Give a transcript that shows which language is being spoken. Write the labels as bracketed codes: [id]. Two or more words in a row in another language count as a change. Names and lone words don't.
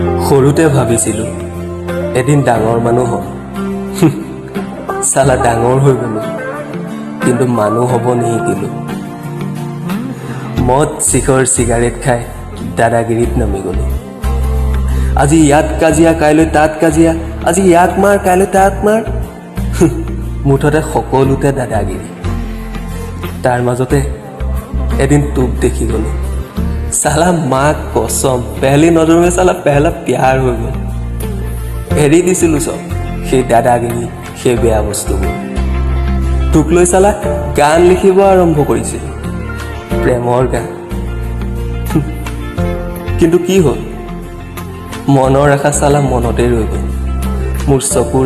[as] সৰুতে ভাবিছিলোঁ এদিন ডাঙৰ মানুহ হ'ম চালা ডাঙৰ হৈ গ'লো কিন্তু মানুহ হ'ব নিশিকিলোঁ মদ চিখৰ চিগাৰেট খাই দাদাগিৰিত নামি গ'লো আজি ইয়াত কাজিয়া কাইলৈ তাত কাজিয়া আজি ইয়াক মাৰ কাইলৈ তাক মাৰ মুঠতে সকলোতে দাদাগিৰি তাৰ মাজতে এদিন তোক দেখি গ'লো [hi] साला माँ कसम पहली नजर में साला पहला प्यार हो गया [as] এৰি দিছিলো সব সেই দাদাগিৰি সেই বেয়া বস্তুবোৰ তোক লৈ সালা গান লিখিব আৰম্ভ কৰিছিল প্ৰেমৰ গান কিন্তু কি হ'ল মনৰ আশা সালা মনতে ৰৈ গ'ল মোৰ চকুৰ